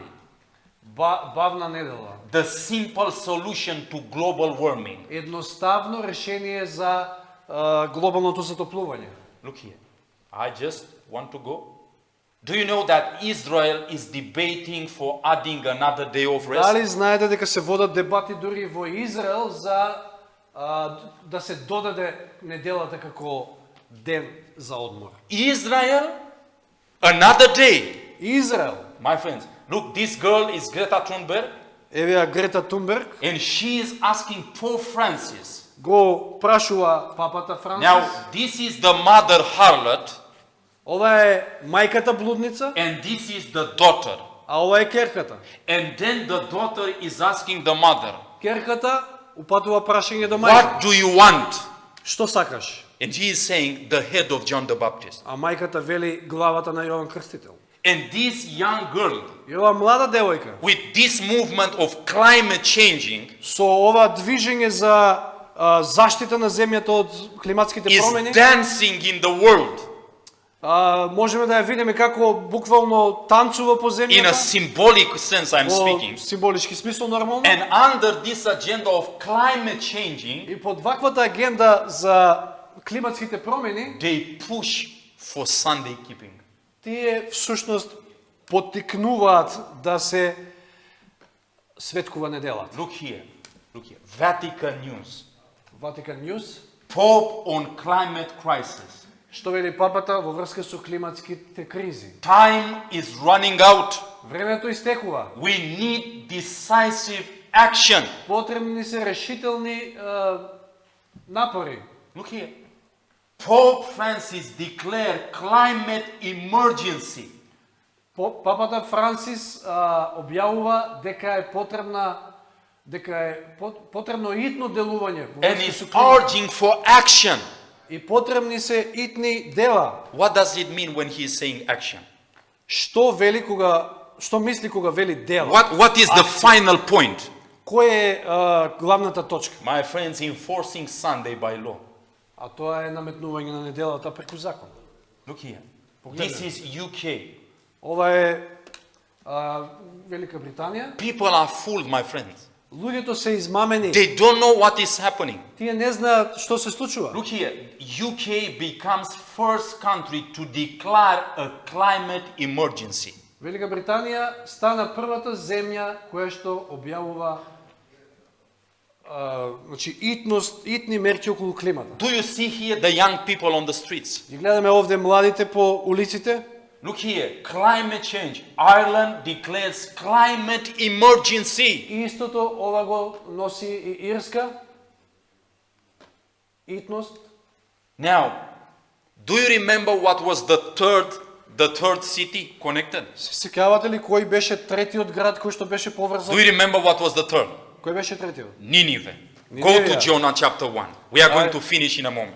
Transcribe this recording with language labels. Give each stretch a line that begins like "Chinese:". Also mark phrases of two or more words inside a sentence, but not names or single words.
Macedonian: Бавна недела.
English: the simple solution to global warming.
Macedonian: Едноставно решение за глобалното затоплување.
English: Look here, I just want to go Do you know that Israel is debating for adding another day of rest?
Macedonian: Дали знаете дека се водат дебати дури во Израел за да се додаде неделата како ден за одмор.
English: Israel, another day.
Macedonian: Израел.
English: My friends, look, this girl is Greta Thunberg,
Macedonian: Еве ја Грета Тунберг
English: and she is asking Pope Francis.
Macedonian: го прашува папата Францис.
English: Now, this is the mother harlot,
Macedonian: Ова е мајката блудница,
English: and this is the daughter.
Macedonian: а ова е керката.
English: And then the daughter is asking the mother,
Macedonian: Керката упатува прашање до
English: what
Macedonian: мајката.
English: do you want?
Macedonian: Што сакаш?
English: And he is saying, the head of John the Baptist.
Macedonian: А мајката вели главата на Јован Крстител.
English: And this young girl,
Macedonian: И ова млада девојка
English: with this movement of climate changing,
Macedonian: со ова движење за заштита на земјата од климатските
English: is
Macedonian: промени,
English: dancing in the world
Macedonian: можеме да ја видиме како буквално танцува по
English: in a
Macedonian: земјата,
English: symbolic sense, I'm
Macedonian: во
English: speaking.
Macedonian: символички смисол нормално.
English: And under this agenda of climate changing,
Macedonian: И под ваквата агенда за климатските промени,
English: they push for Sunday keeping.
Macedonian: тие всушност поттикнуваат да се светкува неделата.
English: Look here. Vatican News. Vatican News, Pope on climate crisis.
Macedonian: што вели папата во врска со климатските кризи.
English: Time is running out.
Macedonian: Времето истекува.
English: We need decisive action.
Macedonian: Потребни се решителни напори.
English: Look here. Pope Francis declared climate emergency.
Macedonian: Папата Францис објавува дека е потребно итно делување во
English: And
Macedonian: врска
English: is
Macedonian: со климата.
English: urging for action.
Macedonian: И потребни се итни дела.
English: What does it mean when he is saying action?
Macedonian: Што мисли кога вели дела?
English: What is the final point?
Macedonian: Кој е главната точка?
English: My friends, enforcing Sunday by law.
Macedonian: А тоа е наметнување на неделата преку закон.
English: Look here. This is UK.
Macedonian: Ова е Велика Британија.
English: People are fooled, my friends.
Macedonian: Луѓето се измамени.
English: They don't know what is happening.
Macedonian: Тие не знаат што се случува.
English: Look here. UK becomes first country to declare a climate emergency.
Macedonian: Велика Британија стана првата земја која што објавува итни мерки околу климата.
English: Do you see here the young people on the streets?
Macedonian: Ги гледаме овде младите по улиците.
English: Look here, climate change. Ireland declares climate emergency.
Macedonian: И истото ова го носи и Ирска. Итност.
English: Now, do you remember what was the third city connected?
Macedonian: Се сеќавате ли кој беше третиот град кој што беше поврзан?
English: Do you remember what was the third?
Macedonian: Кој беше третиот?
English: Nineveh. Go Nineveh. to Jonah chapter 1. We are going to finish in a moment.